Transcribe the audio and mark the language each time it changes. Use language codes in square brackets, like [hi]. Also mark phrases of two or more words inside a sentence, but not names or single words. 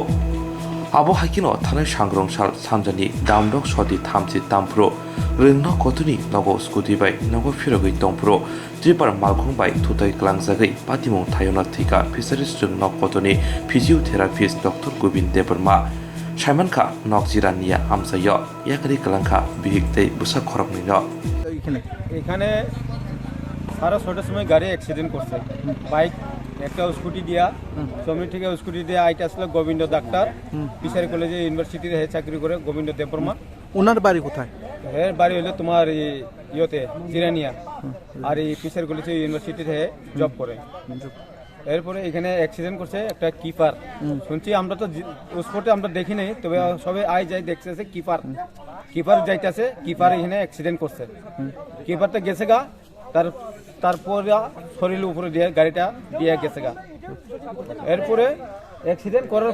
[trp] Abo hakino thanai sangrong sal samjani damdok sodi thamsi tampro rengno kotuni nogo skuti bai nogo phirogoi tongpro Tribar Malkhung by Tutai Klangzagi, Patimong Tayona Tika, Fisheries Jung Nok Kotoni, Physiotherapist Dr. Gobind Deberma, Shaimanka, Nok Zirania, Amsayo, Yakari Kalanka, Bihikte, Busa Koroknino. [bn] এখানে সারা 6টার সময় গাড়ি অ্যাক্সিডেন্ট করছে বাইক একটা স্কুটি দিয়া জমি থেকে স্কুটি দিয়ে আইটা আসলে গোবিন্দ ডাক্তার [en] fishery college university [bn] চাকরি করে গোবিন্দ দেববর্মা ওনার বাড়ি কোথায় এর বাড়ি হলো তোমার ইয়েতে জিরানিয়া আর এই [en] fishery college university [bn] জব করে এরপরে এখানে অ্যাক্সিডেন্ট করছে একটা কিপার শুনছি আমরা তো স্পটে আমরা দেখি নাই তবে সবাই আই যাই দেখতেছে কিপার যাইতেছে কিপার এখানে অ্যাক্সিডেন্ট করছে কিপারটা গেছে গা তারপর শরীরের উপরে দিয়ে গাড়িটা দিয়ে গেছে গা এরপরে অ্যাক্সিডেন্ট করার